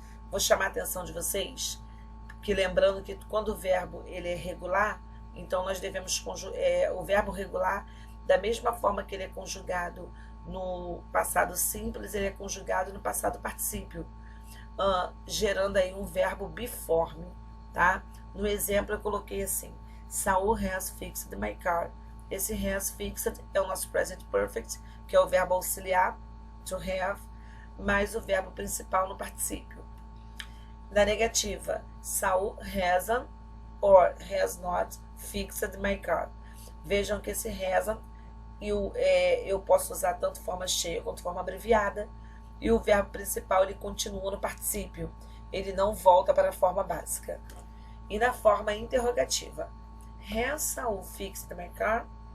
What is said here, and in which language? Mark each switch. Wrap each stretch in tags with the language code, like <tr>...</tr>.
<pt>Vou chamar a atenção de vocês, que lembrando que quando o verbo ele é regular, então nós devemos o verbo regular, da mesma forma que ele é conjugado no passado simples, ele é conjugado no passado particípio, gerando aí um verbo biforme, tá? No exemplo eu coloquei assim:</pt> <en>Saul has fixed my car.</en> <pt>Esse has fixed é o nosso present perfect, que é o verbo auxiliar, to have, mais o verbo principal no particípio. Na negativa,</pt> <en>Saul hasn't or has not fixed my car.</en> <pt>Vejam que esse hasn't eu posso usar tanto forma cheia quanto forma abreviada, e o verbo principal ele continua no particípio, ele não volta para a forma básica. E na forma interrogativa,</pt> <en>has Saul fixed my car?</en>